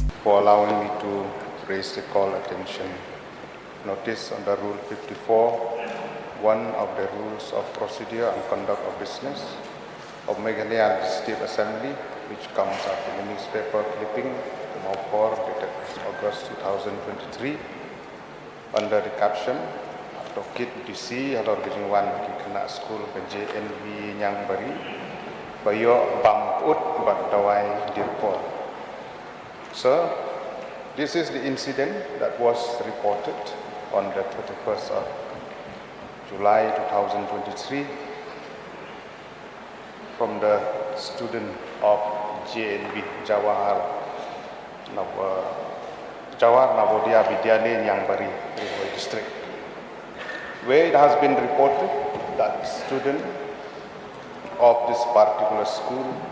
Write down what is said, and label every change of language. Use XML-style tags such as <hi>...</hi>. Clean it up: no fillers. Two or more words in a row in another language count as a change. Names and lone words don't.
<en>For allowing me to raise the call attention notice under Rule 54, one of the rules of procedure and conduct of business of Meghalaya State Assembly, which comes out in the newspaper clipping Maupor dated August 2023, under the caption</en> <kha>Tokit DC Halor Gejingwan Kikana School JNV Nyangbari Bayo Bamut Bagdawai Dirpol.</kha> <en>Sir, this is the incident that was reported on the 31st of July 2023 from the student of JNV Jawahar Navodaya Vidyalaya Nyangbari district, where it has been reported that student of this particular school,</en>